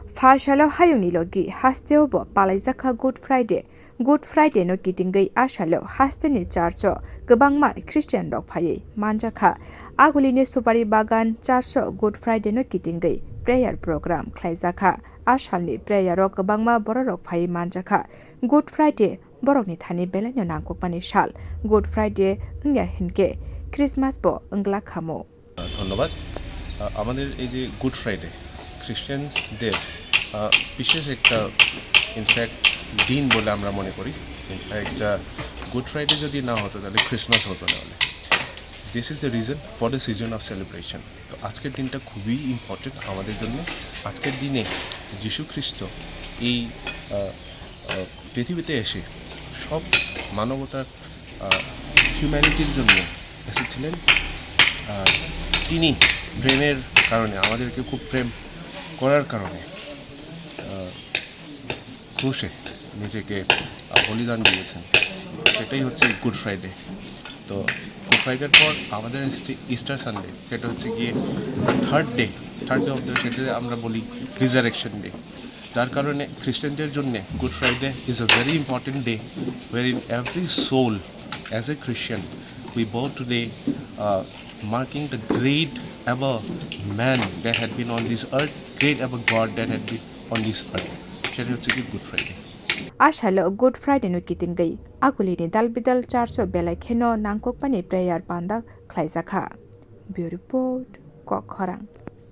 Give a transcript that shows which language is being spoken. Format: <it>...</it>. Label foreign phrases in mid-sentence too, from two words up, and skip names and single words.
<trp>Farsalo hayungni logi Haste obo palaijakha Good Friday no kitingai asalo Haste ni charcho gobangma Christian rok phaiye manjakha agulini supari bagan charcho Good Friday no kitingai</trp> <en>prayer program</en> <trp>khlaijakha asalni prayer rok gobangma borok phaiye manjakha Good Friday borokni thani belano nangkokmani sal Good Friday ngya hinke Christmas bo ngla khamo</trp> <bn>ধন্যবাদ আমাদের এই যে গুড ফ্রাইডে খ্রিস্টানদের বিশেষ একটা ইনফ্যাক্ট দিন বলে আমরা মনে করি ইনফ্যাক্ট গুড ফ্রাইডে যদি না হতো তাহলে ক্রিসমাস হতো না</bn> <en>this is the reason for the season of celebration</en> <bn>তো আজকের দিনটা খুবই ইম্পর্টেন্ট আমাদের জন্য আজকের দিনে যীশু খ্রিস্ট এই পৃথিবীতে এসে সব মানবতার হিউম্যানিটির জন্য এসেছিলেন তিনি প্রেমের কারণে আমাদেরকে খুব প্রেম করার কারণে ক্রুশে নিজেকে বলিদান দিয়েছেন সেটাই হচ্ছে গুড ফ্রাইডে তো গুড ফ্রাইডের পর আমাদের হচ্ছে ইস্টার সানডে সেটা হচ্ছে গিয়ে</bn> <en>third day of the</en> <bn>সেটা আমরা বলি</bn> <en>resurrection day</en> <bn>যার কারণে খ্রিস্টানদের জন্য</bn> <en>Good Friday is a very important day war in every soul as a Christian we bow today marking the great ever man that had been on this earth, great ever God that had been on this earth.</en> <bn>সেটা হচ্ছে কি গুড ফ্রাইডে</bn> <trp>asalo Good Friday no kitingai agulini dalbidal charcho belai kheno nangkokmani prayer panda khlaijakha.</trp> <en>Bureau report Kokharang.</en>